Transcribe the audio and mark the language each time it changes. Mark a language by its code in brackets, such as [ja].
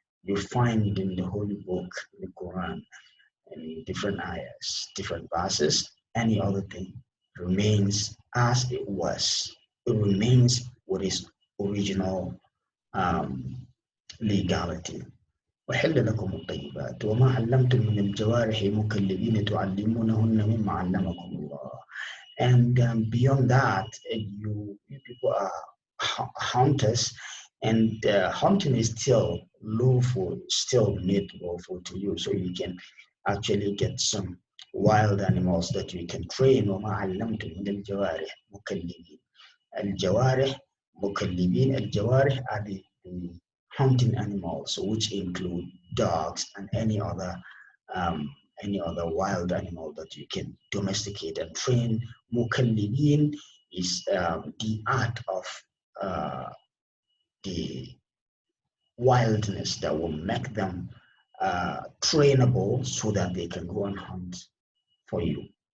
[en] You find in the Holy Book, the Quran, in different ayahs, different verses, any other thing remains as it was. It remains with its original um, legality. [ar] وحل لكم الطيبات وما علمتم من الجوارح مكلبين تعلمونهن مما علمكم الله. [en] And beyond that, you people are hunters, and hunting is still lawful, still made lawful to you, so you can actually get some wild animals that you can train. [ar] وما علمتم من الجوارح مكلبين. الجوارح مكلبين. [en] الجوارح are the hunting animals, which include dogs and um, any other wild animal that you can domesticate and train. Mukallibin is the art of uh, the wildness that will make them trainable so that they can go and hunt for you.